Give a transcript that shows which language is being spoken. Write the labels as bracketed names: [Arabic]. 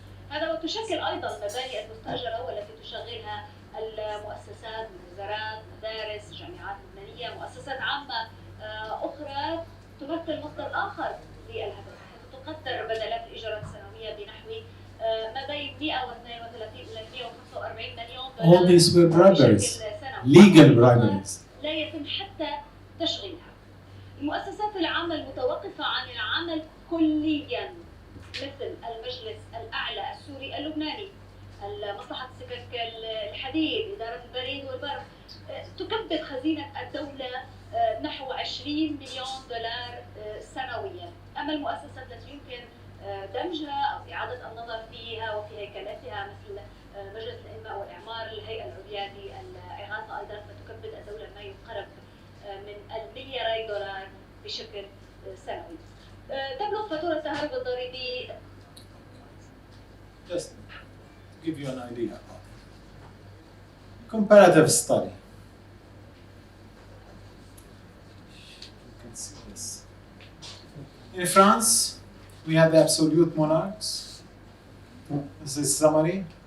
[Arabic] هذا وتشكل أيضا المباني المستأجرة والتي تشغلها المؤسسات من وزارات، مدارس، جامعات لبنانية، مؤسسات عامة أخرى تمثل مصدر آخر للهدر، حيث تقدر بدلات الإيجارات السنوية بنحو ما بين 132 إلى 145 مليون دولار. [English] All these were briberies, legal briberies. [Arabic] لا يتم حتى تشغيلها. المؤسسات العامة المتوقفة عن العمل كلياً مثل المجلس الأعلى السوري اللبناني، مصلحة السكك الحديد، إدارة البريد والبرق، تكبد خزينة الدولة نحو 20 مليون دولار سنويا. أما المؤسسات التي يمكن دمجها أو إعادة النظر فيها وفي هيكلتها مثل مجلس الإنماء والإعمار، الهيئة العليا للإغاثة أيضا، فتكبد الدولة ما يقرب من الملياري دولار بشكل سنوي. تبلغ فاتورة التهرب الضريبي. [English] Just to give you an idea about it. Comparative study. You can see this. In France, we have the absolute monarchs. This is summary.